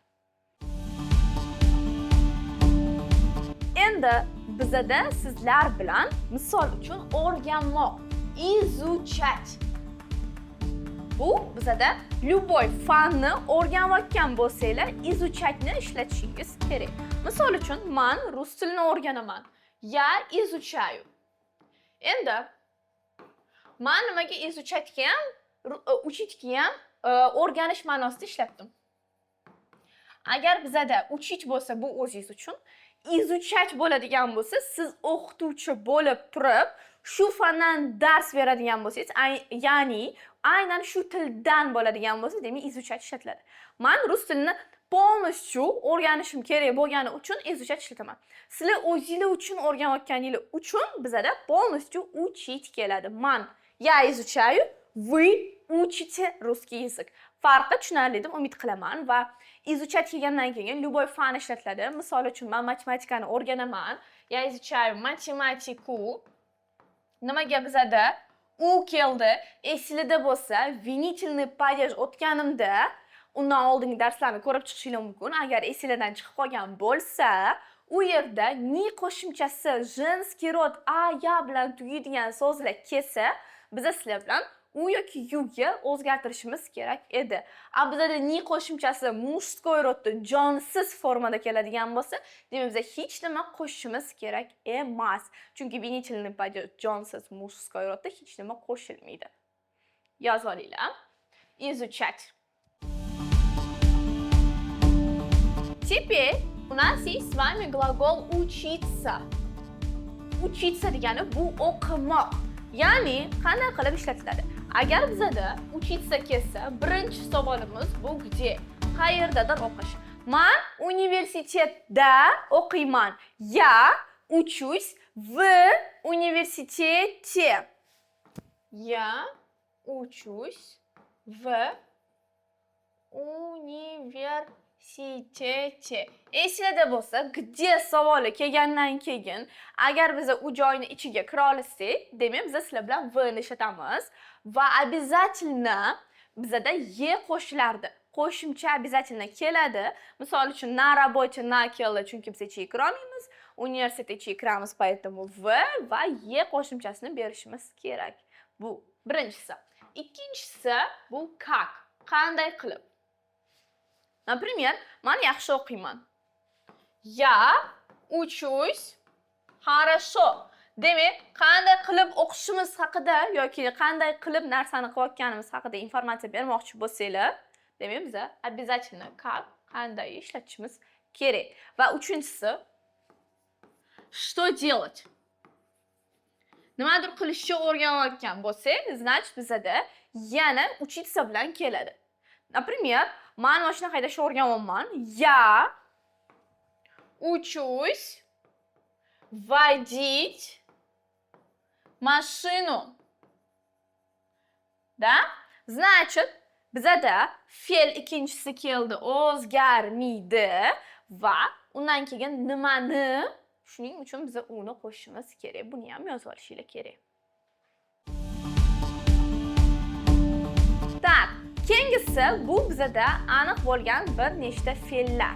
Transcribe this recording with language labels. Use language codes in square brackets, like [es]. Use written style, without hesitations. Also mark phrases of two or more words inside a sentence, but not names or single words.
[uz] Endi bizda sizlar bilan misol uchun o'rganmoq, izuchat. Bu bizda любой fanni o'rganayotgan bo'lsanglar, izuchatni ishlatishingiz kerak. Misol uchun, men rus tilini o'rganaman. [ru] Я изучаю. [uz] Endi men nimaga izuchatga ham, uchitga ham o'rganish ma'nosida ishlatdim. Agar bizda uchit bo'lsa, bu o'zingiz uchun, izuchat bo'ladigan bo'lsa, siz o'qituvchi bo'lib turib, shu fandan dars beradigan bo'lsangiz, ya'ni aynan shu tildan bo'ladigan bo'lsa, demak izuchat ishlatiladi. Men rus tilini polностью o'rganishim kerak bo'lgani uchun izuchat ishlataman. Sizlar o'zingizlar uchun o'rganayotganingiz uchun bizda [ru] полностью учить [uz] keladi. [ru] Men я изучаю, вы учите русский язык. [uz] Farqi tushunarli deb umid qilaman va izuchat kelgandan keyin любой fan ishlatiladi. Misol uchun, men matematikani o'rganaman. [ru] Я изучаю математику. [uz] Nimaga bizda u keldi? Esingizda bo'lsa, [ru] винительный падеж [uz] o'tganimda undan oldingi darslarni ko'rib chiqishingiz mumkin. Agar esingizdan chiqib qolgan bo'lsa, u yerda ni qo'shimchasi [ru] женский род [uz] a, ya bilan tugaydigan so'zlar kelsa, biz sizlar bilan u yoki yuga o'zgartirishimiz kerak edi. Bizda ni qo'shimchasi mужской rodda jonsiz formada keladigan bo'lsa, demak biz hech nima qo'shishimiz kerak emas. Chunki [ru] винительный падеж [uz] jonsiz mужской rodda hech nima qo'shilmaydi. Yozib olinglar. [ru] Изучать. Теперь у нас есть с вами глагол учиться. [uz] Учиться degani bu o'qimoq. Ya'ni qanday qilib ishlatiladi? Agar bizda учиться kelsa, birinchi savolimiz bu где? Qayerdadir o'qish. Men universitetda o'qiyman. [ru] Я учусь в университете. Я учусь в университете. [uz] Sichete. Esingizda bo'lsa, где savoli kelgandan keyin, agar biz u joyni ichiga kira olsak, demak biz sizlar bilan v ni ishlatamiz va обязательно bizada ye qo'shilardi. Qo'shimcha обязательно keladi. Misol uchun [ru] на работе, [uz] na keldi, chunki biz ichiga kira olmaymiz. Universitet ichiga kiramiz, поэтому v va ye qo'shimchasini berishimiz kerak. Bu birinchisi. Ikkinchisi bu как. Qanday qilib? Например, men yaxshi o'qiyman. [ru] Я учусь хорошо. [uz] Demak, qanday qilib o'qishimiz haqida yoki qanday qilib narsani qilayotganimiz haqida informatsiya bermoqchi bo'lsanglar, demak biz [ru] обязательно как [uz] qanday ishlatishimiz kerak. Va uchinchisi [ru] что делать? [uz] Nimadir qilishni o'rganayotgan bo'lsak, значит bizada yana учиться bilan keladi. Например, men mashina haydashni o'rganyapman. [ru] Я учусь водить машину. Да? Значит, [uz] bizada fe'l ikkinchisi keldi, o'zgarmaydi va undan keyin nimani, shuning uchun biz uni qo'shishimiz kerak. Buni ham yozib olishinglar kerak. Так, keyingisi bu bizada aniq bo'lgan bir nechta fe'llar.